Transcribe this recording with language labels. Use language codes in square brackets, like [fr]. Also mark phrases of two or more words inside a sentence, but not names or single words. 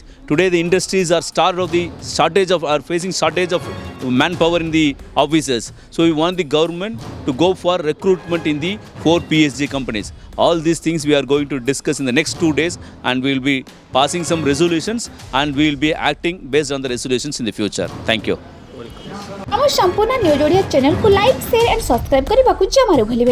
[en] Today the industries are facing shortage of manpower in the offices. So we want the government to go for recruitment in the 4 PSJ companies. All these things we are going to discuss in the next 2 days, and we will be passing some resolutions, and we will be acting based on the resolutions in the future. Thank you. [or] ଆମ ସମ୍ପୂର୍ଣ୍ଣ ନ୍ୟୁଜ୍ ଓଡ଼ିଆ ଚ୍ୟାନେଲକୁ [en] like, share and subscribe [or] କରିବାକୁ ଜମାରୁ ଭୁଲିବେନି।